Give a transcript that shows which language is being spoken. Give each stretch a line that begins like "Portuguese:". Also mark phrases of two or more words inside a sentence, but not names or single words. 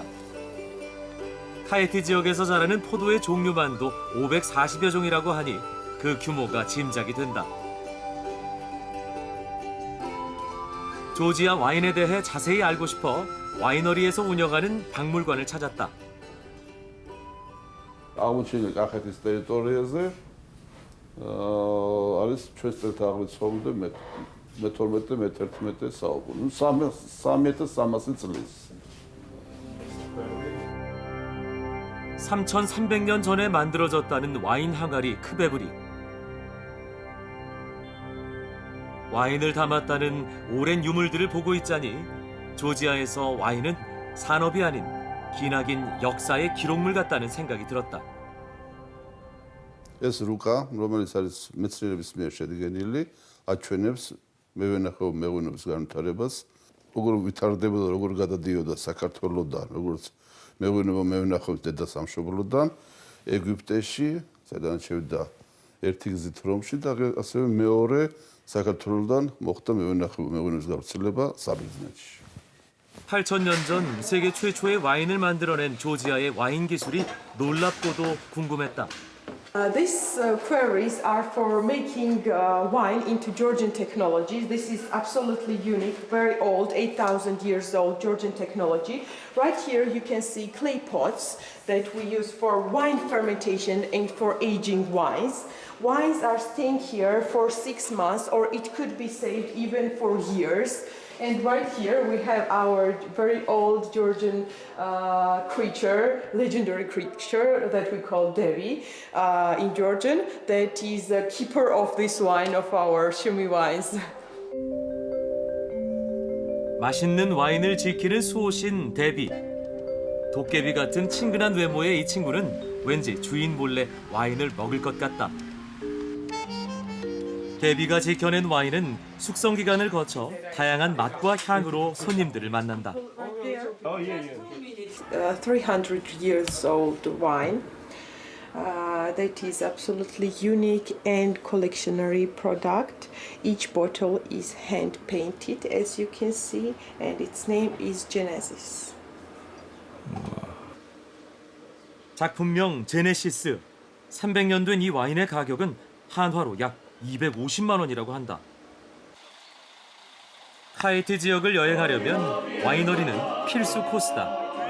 Korean: 카이트 지역에서 자라는 포도의 종류만도 540여 종이라고 하니 그 규모가 짐작이 된다. 조지아 와인에 대해 자세히 알고 싶어 와이너리에서 운영하는 박물관을 찾았다.
Georgian: აღმოჩენილი კახეთის ტერიტორიაზე არის ჩვენს წელთაღრიცხვამდე მე-12 მე-11 საუკუნე. 3300 წლის.
Korean: 3,300년 전에 만들어졌다는 와인 항아리 크베브리. 와인을 담았다는 오랜 유물들을 보고 있자니 조지아에서 와인은 산업이 아닌 기나긴 역사의 기록물 같다는 생각이 들었다.
Georgian: ეს რუკა, რომელიც არის მეცნიერების მიერ შედგენილი, აჩვენებს მეღვინეობის განვითარებას, როგორ ვითარდებოდა, როგორ გადადიოდა საქართველოსდან, როგორც მეღვინეობის დედა სამშობლოდან ეგვიპტეში, სადაც შევიდა ერთი გზით რომში და ასევე მეორე საქართველოსდან მოხდა მეღვინეობის გავრცელება საბერძნეთში.
Korean: 8,000년 전 세계 최초의 와인을 만들어낸 조지아의 와인 기술이 놀랍고도 궁금했다.
English: These quarries are for making wine into Georgian technology. This is absolutely unique, very old, 8,000 years old Georgian technology. Right here you can see clay pots that we use for wine fermentation and for aging wines. Wines are staying here for 6 months, or it could be saved even for years. And right here we have our very old Georgian creature, legendary creature that we call Devi in Georgian, that is the keeper of this wine, of our Shumi wines.
Korean: 맛있는 와인을 지키는 수호신 데비. 도깨비 같은 친근한 외모의 이 친구는 왠지 주인 몰래 와인을 먹을 것 같다. 데비가 지켜낸 와인은 숙성 기간을 거쳐 다양한 맛과 향으로 손님들을 만난다.
English: 300 years old wine. That is absolutely unique and collectionary product. Each bottle is hand painted, as you can see, and its name is Genesis.
Korean: 작품명 제네시스. 300년 된 이 와인의 가격은 한화로 약 250만 원이라고 한다. 하이티 지역을 여행하려면 와이너리는 필수 코스다.